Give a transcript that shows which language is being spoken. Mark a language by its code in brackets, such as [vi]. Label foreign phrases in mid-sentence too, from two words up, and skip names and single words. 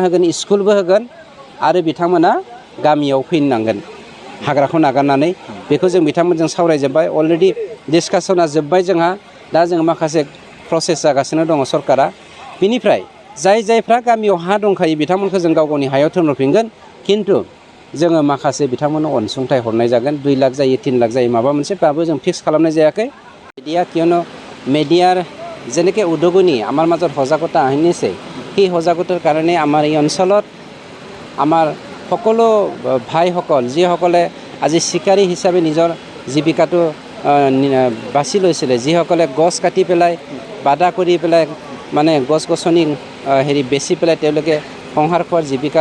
[brx] होगोन स्कुलबो होगोन आरो बिथांमोना गामियाव फैनांगोन हाग्राखौ नागारनानै बेखौ जों बिथांमोनजों सावरायजोब्बाय अलरेडि डिसकासना जोब्बाय जोंहा दा जों माखासे प्रसेस जागासिनो दङ सरकारा बिनिफ्राय जायफ्रा गामियाव हा दंखायो बिथांमोनखौ जों गाव गावनि हायाव थिनहरफिनगोन खिन्थु जोङो माखासे बिथांमोननो अनसुंथाइ हरनाय जागोन 2 लाख जायो 3 लाख जायो माबा मोनसेबाबो जों फिक्स खालामनाय जायाखै [as] মিডিয়া কিয়নো মিডিয়াৰ যেনেকৈ উদগনি আমাৰ মাজত সজাগতা আনিছে সেই সজাগতাৰ কাৰণে আমাৰ এই অঞ্চলত আমাৰ সকলো ভাইসকল যিসকলে আজি শিকাৰী হিচাপে নিজৰ জীৱিকাটো বাছি লৈছিলে যিসকলে গছ কাটি পেলাই বাধা কৰি পেলাই মানে গছ-গছনি বেচি পেলাই তেওঁলোকে সংসাৰ খোৱাৰ জীৱিকা